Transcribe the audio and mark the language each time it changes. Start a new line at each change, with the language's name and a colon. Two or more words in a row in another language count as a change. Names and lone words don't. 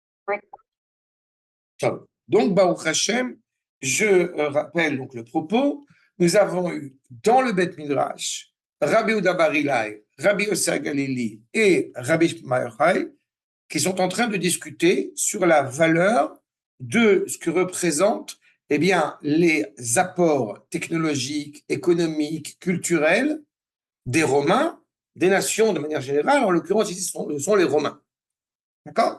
French: Donc,
Hebrew: ברוך השם,
French: je rappelle donc le propos. Nous avons eu dans le
Hebrew: בית מדרש
French: Rabbi Yehuda bar Ilai, Rabbi Yossi Galili et Rabbi Shmuel Yochai qui sont en train de discuter sur la valeur de ce que représentent les apports technologiques, économiques, culturels des Romains, des nations de manière générale. En l'occurrence, ici, ce sont les Romains. D'accord ?